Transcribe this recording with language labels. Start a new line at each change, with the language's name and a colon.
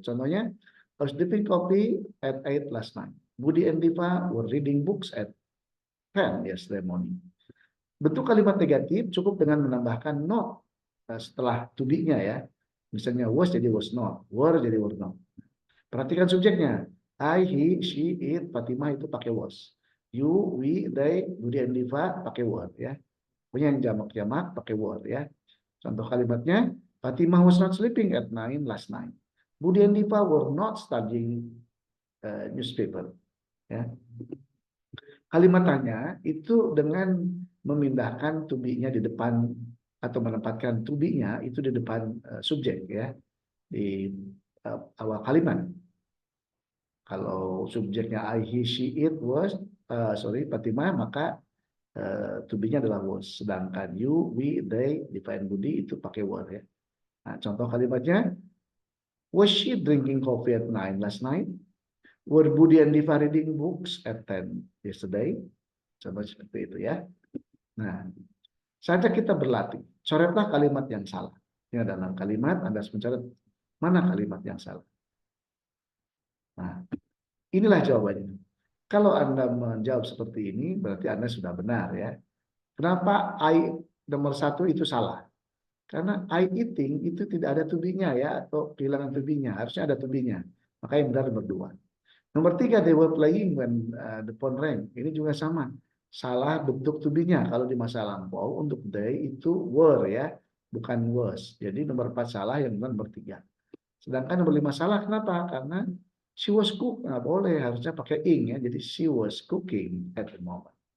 Indonesian: Contohnya,
English: I was drinking coffee at 8 last night. Budi and Diva were reading books at 10 yesterday morning.
Indonesian: Bentuk kalimat negatif cukup dengan menambahkan not setelah to be-nya ya. Misalnya was jadi was not, were jadi were not. Perhatikan subjeknya. I, he, she, it, Fatimah itu pakai was. You, we, they, Budi and Diva pakai were ya. Punya yang jamak-jamak pakai were ya. Contoh kalimatnya,
English: Fatimah was not sleeping at 9 last night. Budi and Diva were not studying newspaper ya.
Indonesian: Kalimat tanya itu dengan memindahkan to be-nya di depan atau menempatkan to be-nya itu di depan subjek ya di awal kalimat. Kalau subjeknya I, he, she, it, was, Fatimah, maka to be-nya adalah was. Sedangkan you, we, they, Diva, and Budi itu pakai were ya. Nah, contoh kalimatnya,
English: was she drinking coffee at 9 last night? Were Budi and Diva reading books at 10 yesterday?
Indonesian: Contoh seperti itu ya. Nah, saja kita berlatih. Coretlah kalimat yang salah. Ya, dalam kalimat Anda harus mencoret mana kalimat yang salah. Nah, inilah jawabannya. Kalau Anda menjawab seperti ini, berarti Anda sudah benar ya. Kenapa I nomor 1 itu salah? Karena I eating itu tidak ada to be-nya ya, atau kehilangan to be-nya. Harusnya ada to be-nya. Maka yang benar nomor 2. Nomor 3,
English: they were playing when the phone rang.
Indonesian: Ini juga sama. Salah bentuk to be-nya. Kalau di masa lampau untuk they itu were ya, bukan was. Jadi nomor 4 salah, yang benar nomor 3. Sedangkan nomor 5 salah, kenapa? Karena
English: she was cook,
Indonesian: nggak boleh, harusnya pakai ing ya. Jadi
English: she was cooking at the moment.